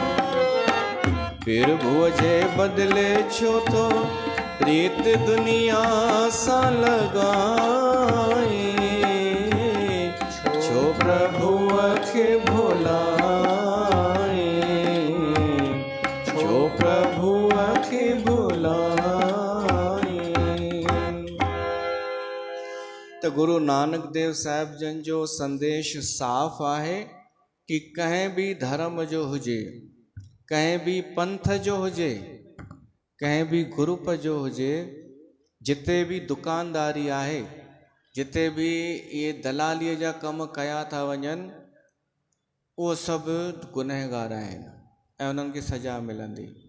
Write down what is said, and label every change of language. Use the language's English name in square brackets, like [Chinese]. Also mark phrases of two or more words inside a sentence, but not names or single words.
[Sindhi] प्रभु जे बदले छो तो प्रीत दुनिया सा लगाए, छो प्रभु के भुलाए, छो प्रभु के भुलाए। तो गुरु नानक देव साहिब जन जो संदेश साफ़ आहे कि कंहिं भी धर्म जो हुजे, कंहिं भी पंथ जो हुजे, कंहिं भी ग्रुप जो हुजे, जिते भी दुकानदारी आहे, जिते भी ये दलालीअ जा कम कया था वञनि, उहो सभु गुनहगार आहिनि ऐं उन्हनि खे सज़ा मिलंदी।